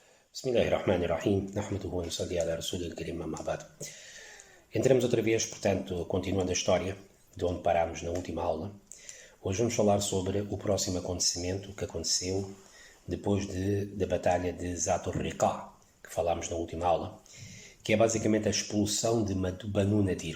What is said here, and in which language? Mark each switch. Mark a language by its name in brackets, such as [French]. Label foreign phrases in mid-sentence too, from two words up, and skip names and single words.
[Arabic] بسم الله الرحمن الرحيم. نحمده ونصلي على رسوله الكريم أما بعد. [Portuguese] Entramos outra vez, portanto, continuando a história de onde parámos na última aula. Hoje vamos falar sobre o próximo acontecimento que aconteceu depois da batalha de Zat al-Riqa, que falámos na última aula, que é basicamente a expulsão de Banu Nadir.